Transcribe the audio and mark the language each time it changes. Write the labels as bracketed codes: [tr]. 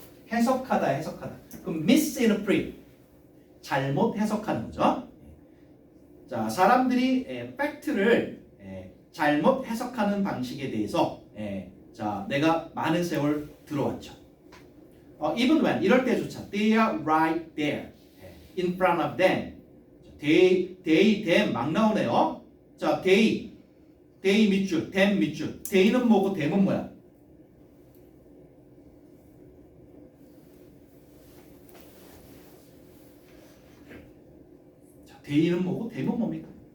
[ko] 해석하다. 그럼 misinterpret 잘못 해석하는 거죠. 자, 사람들이 팩트를 잘못 해석하는 방식에 대해서 자, 내가 많은 세월 들어왔죠. [en] Even when [ko] 이럴 때조차 [en] they are right there in front of them. [ko] they 막 나오네요. 자, they 밑줄, them 밑줄. they는 뭐고 them은 뭐야? 자, they는 뭐고 them은 뭡니까?